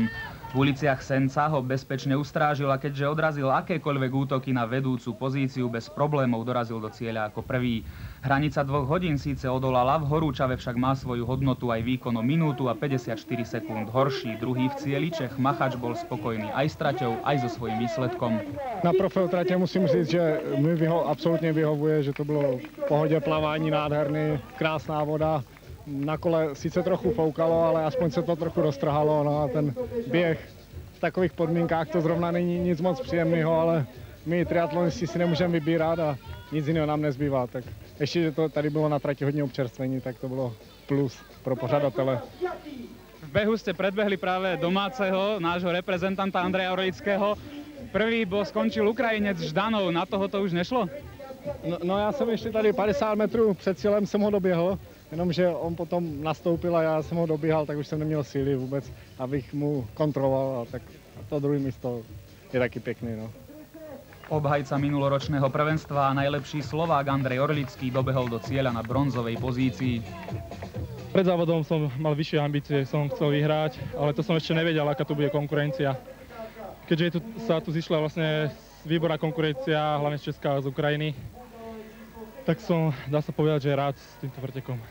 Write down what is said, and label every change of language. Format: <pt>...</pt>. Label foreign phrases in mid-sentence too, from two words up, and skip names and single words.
<sk>V uliciach Senca ho bezpečne ustrážil a keďže odrazil akékoľvek útoky na vedúcu pozíciu, bez problémov dorazil do cieľa ako prvý. Hranica 2 hodín síce odolala, v horúčave však má svoju hodnotu aj výkonom minútu a 54 sekúnd horší. Druhý v cieli Čech Machač bol spokojný aj s traťou, aj so svojím výsledkom.</sk> <cs>Na profil tratě musím říct, že mi absolutně vyhovuje, že to bylo v pohodě, plavání nádherný, krásná voda. Na kole sice trochu foukalo, ale aspoň se to trochu roztrhalo. No a ten běh v takových podmínkách to zrovna není nic moc příjemného, ale my triatlonisti si nemůžeme vybírat a nic jiného nám nezbývá. Tak ještě, že to tady bylo na trati hodně občerstvení, tak to bylo plus pro pořadatele.</cs> <sk>V behu ste predbehli práve domáceho, nášho reprezentanta Andreja Orlického. Prvý skončil Ukrajinec Ždanov, na toho to už nešlo?</sk> <cs>No já jsem ještě tady 50 metrů před cílem jsem ho doběhl, jenomže on potom nastoupil a já jsem ho dobíhal, tak už jsem neměl síly vůbec, abych mu kontroloval, a tak to druhé místo je taky pěkný. No.</cs> <sk>Obhajca minuloročného prvenstva a najlepší Slovák Andrej Orlický dobehol do cieľa na bronzovej pozícii. Pred závodom som mal vyššie ambície, som chcel vyhrať, ale to som ešte nevedel, aká tu bude konkurencia. Keďže sa tu zišla vlastne výborná konkurencia, hlavne z Česka a z Ukrajiny, tak som, dá sa povedať, že rád s týmto pretekom.</sk>